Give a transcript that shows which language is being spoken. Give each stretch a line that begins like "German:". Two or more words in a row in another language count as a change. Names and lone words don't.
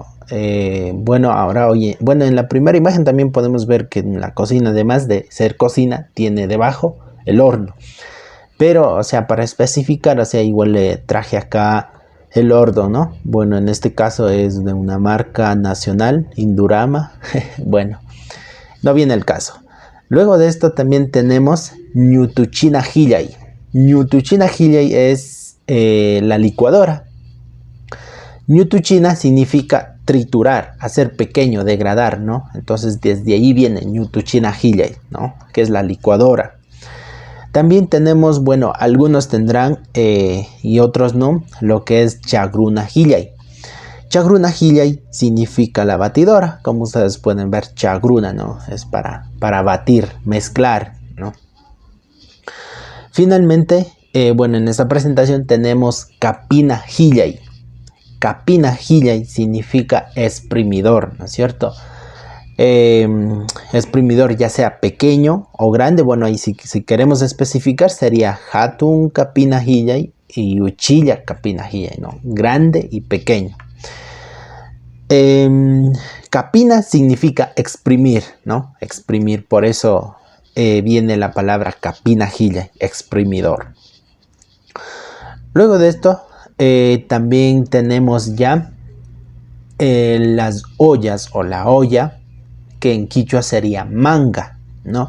Spanish: Bueno, en la primera imagen también podemos ver que en la cocina, además de ser cocina, tiene debajo el horno. Pero, o sea, para especificar, o sea, igual le traje acá el horno, ¿no? Bueno, en este caso es de una marca nacional, Indurama. Bueno, no viene el caso. Luego de esto también tenemos
Quechua: ñutuchina hillay. Ñutuchina hillay
Spanish: es la licuadora. Ñutuchina significa triturar, hacer pequeño, degradar, ¿no? Entonces desde ahí viene
Quechua: ñutuchina hillay,
Spanish: ¿no? Que es la licuadora. También tenemos, bueno, algunos tendrán y otros no, lo que es
Quechua: chagruna hillay. Chagruna hillay
Spanish: significa la batidora, como ustedes pueden ver, chagruna, ¿no? Es para batir, mezclar, ¿no? Finalmente, bueno, en esta presentación tenemos
Quechua: capina hillay. Capina hillay
Spanish: significa exprimidor, ¿no es cierto? Exprimidor ya sea pequeño o grande. Bueno, ahí si queremos especificar sería
Quechua: hatun capina hillay
Spanish: y
Quechua: uchilla capina hillay,
Spanish: ¿no? Grande y pequeño. Capina significa exprimir, ¿no? Exprimir, por eso viene la palabra
Quechua: capina hillay,
Spanish: exprimidor. Luego de esto también tenemos ya las ollas o la olla, que en quichua sería manga, ¿no?